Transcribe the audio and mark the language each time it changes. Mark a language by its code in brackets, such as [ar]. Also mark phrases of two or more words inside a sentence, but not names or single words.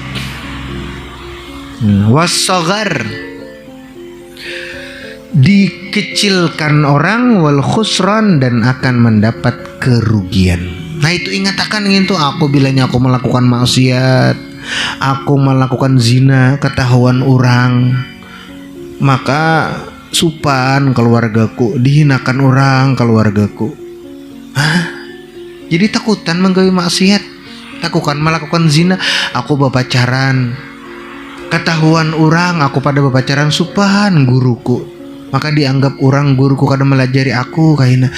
[id] Wassaghar, dikecilkan orang, [ar] wal khusran [id] dan akan mendapat kerugian. Nah itu ingat akan itu aku bilangnya aku melakukan maksiat, aku melakukan zina, ketahuan orang, maka supan keluargaku, dihinakan orang keluargaku. Hah? [bjn] Jadi takutan menggawe maksiat, takutan melakukan zina, aku berpacaran, ketahuan orang aku pada berpacaran, supan guruku, maka dianggap orang guruku kada melajari aku kaina.